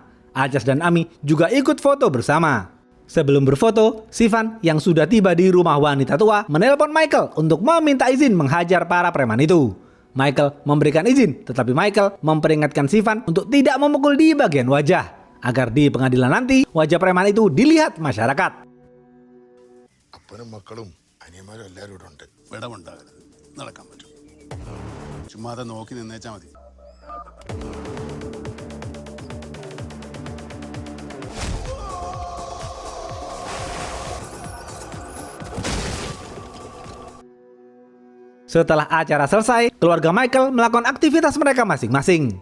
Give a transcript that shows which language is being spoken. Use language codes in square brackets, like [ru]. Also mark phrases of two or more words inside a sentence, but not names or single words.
[id] Ajas dan Ami juga ikut foto bersama. Sebelum berfoto, Sivan yang sudah tiba di rumah wanita tua menelpon Michael untuk meminta izin menghajar para preman itu. Michael memberikan izin, tetapi Michael memperingatkan Sivan untuk tidak memukul di bagian wajah, agar di pengadilan nanti wajah preman itu dilihat masyarakat. [ml] അപ്പനും മക്കളും അനിയന്മാരും എല്ലാവരും ഇവിടെ ഉണ്ട്. വിടവുണ്ടാകരുത്, നടക്കാൻ പറ്റും. ചുമ്മാതെ നോക്കി നിന്നേച്ചാ മതി. [id] Setelah acara selesai, keluarga Michael melakukan aktivitas mereka masing-masing.